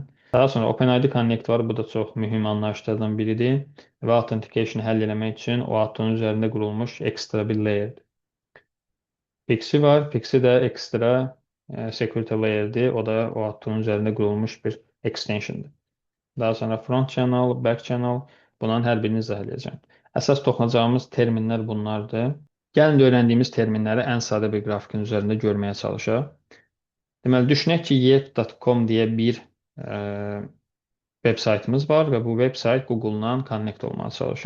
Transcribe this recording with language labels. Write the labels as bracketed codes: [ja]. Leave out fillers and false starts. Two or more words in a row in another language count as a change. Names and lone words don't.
[az] Daha sonra OpenID Connect var, bu da çox mühüm anlayışlardan biridir və authentication həll etmək üçün o ATO-nun üzərində qurulmuş ekstra bir layerdir. Pixi var, Pixi də ekstra security layerdir, o da o ATO-nun üzərində qurulmuş bir extensiondir. Daha sonra [en] front channel, back channel, [az] bunların hər birini izah edəcəm. Əsas toxunacağımız terminlər bunlardır. Gəlin də öyrəndiyimiz terminləri ən sadə bir qrafikin üzərində görməyə çalışaq. Deməli, düşünək ki, yet.com deyə bir veb saytımız var və bu veb sayt Google-dan connect olmağa çalışır.